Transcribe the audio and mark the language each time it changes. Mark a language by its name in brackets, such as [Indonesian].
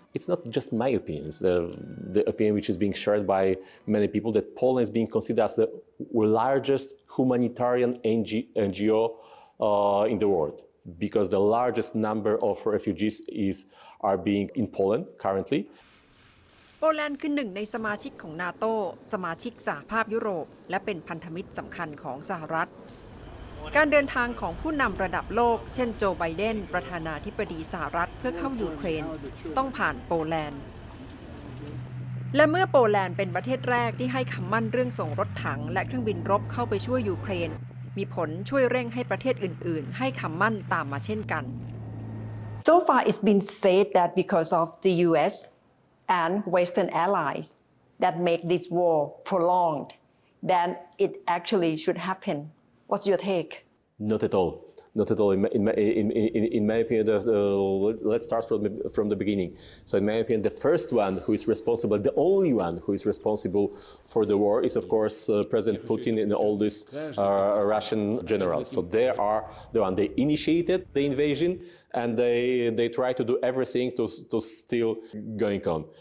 [English] It's not just my opinion, it's the opinion which is being shared by many people that Poland is being considered as the largest humanitarian NGO in the world, because the largest number of refugees are being in Poland currently. [Thai] โปแลนด์คือหนึ่งในสมาชิกของนาโตสมาชิกสหภาพยุโรปและเป็นพันธมิตรสำคัญของสหรัฐการเดินทางของผู้นำระดับโลกเช่นโจไบเดนประธานาธิบดีสหรัฐเพื่อเข้ายูเครนต้องผ่านโปแลนด์ และเมื่อโปแลนด์เป็นประเทศแรกที่ให้คำมั่นเรื่องส่งรถถังและเครื่องบินรบเข้าไปช่วยยูเครนมีผลช่วยเร่งให้ประเทศอื่นๆให้คำมั่นตามมาเช่นกัน [English] So far it's been said that because of the US and Western allies that make this war prolonged, then it actually should happen. What's your take? Not at all. Not at all. In my opinion, let's start from the beginning. So in my opinion, the first one who is responsible, the only one who is responsible for the war is, of course, President Putin and all these Russian generals. So they are the one. They initiated the invasion, and they try to do everything to still going on.